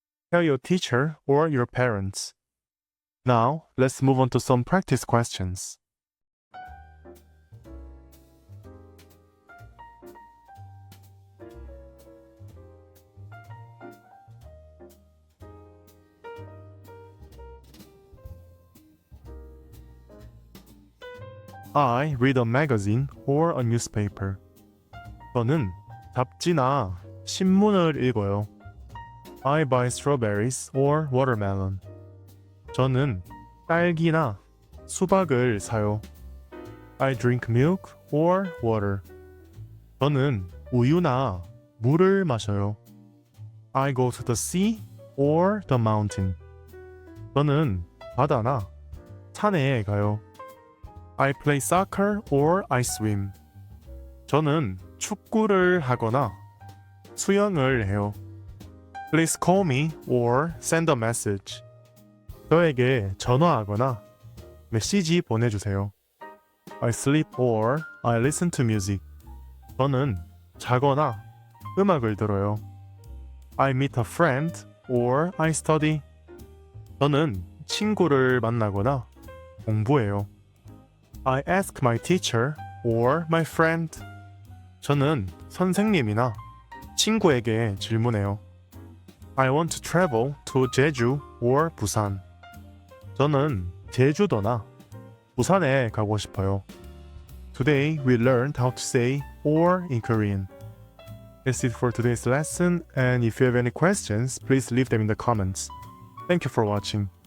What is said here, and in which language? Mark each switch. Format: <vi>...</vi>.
<en>Tell your teacher or your parents. Now, let's move on to some practice questions. I read a magazine or a newspaper.</en> <ko>저는 잡지나 신문을 읽어요.</ko> <en>I buy strawberries or watermelon.</en> <ko>저는 딸기나 수박을 사요.</ko> <en>I drink milk or water.</en> <ko>저는 우유나 물을 마셔요.</ko> <en>I go to the sea or the mountain.</en> <ko>저는 바다나 산에 가요.</ko> <en>I play soccer or I swim.</en> <ko>저는 축구를 하거나 수영을 해요.</ko> <en>Please call me or send a message.</en> <ko>저에게 전화하거나 메시지 보내주세요.</ko> <en>I sleep or I listen to music.</en> <ko>저는 자거나 음악을 들어요.</ko> <en>I meet a friend or I study.</en> <ko>저는 친구를 만나거나 공부해요.</ko> <en>I ask my teacher or my friend.</en> <ko>저는 선생님이나 친구에게 질문해요.</ko> <en>I want to travel to 제주 or 부산.</en> <ko>저는 제주도나 부산에 가고 싶어요.</ko> <en>Today we learned how to say or in Korean. That's it for today's lesson, and if you have any questions, please leave them in the comments. Thank you for watching.</en>